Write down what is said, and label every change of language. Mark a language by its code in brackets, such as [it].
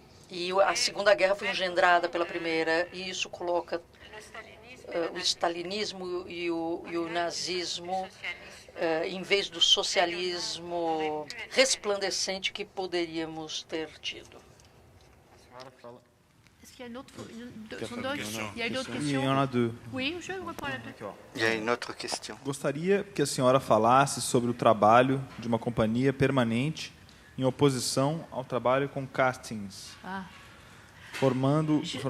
[pt] E a Segunda Guerra foi engendrada pela Primeira, e isso coloca o stalinismo e o nazismo em vez do socialismo resplandecente que poderíamos ter tido. [fr] Est-ce qu'il y a une autre il y a une autre Il y question? en a deux. Oui, je réponds à la deux. [pt] E aí, outra questão. Gostaria que a senhora falasse sobre o trabalho de uma companhia permanente em oposição ao trabalho com castings, formando...